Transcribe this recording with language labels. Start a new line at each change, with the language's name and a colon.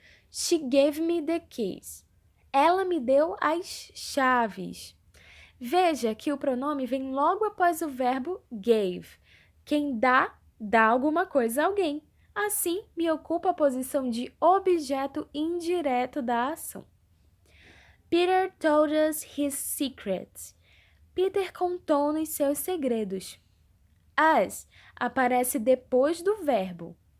English: She gave me the keys.
Portuguese: Ela me deu as chaves. Veja que o pronome vem logo após o verbo gave. Quem dá alguma coisa a alguém. Assim, me ocupa a posição de objeto indireto da ação.
English: Peter told us his secrets.
Portuguese: Peter contou-nos seus segredos. As aparece depois do verbo.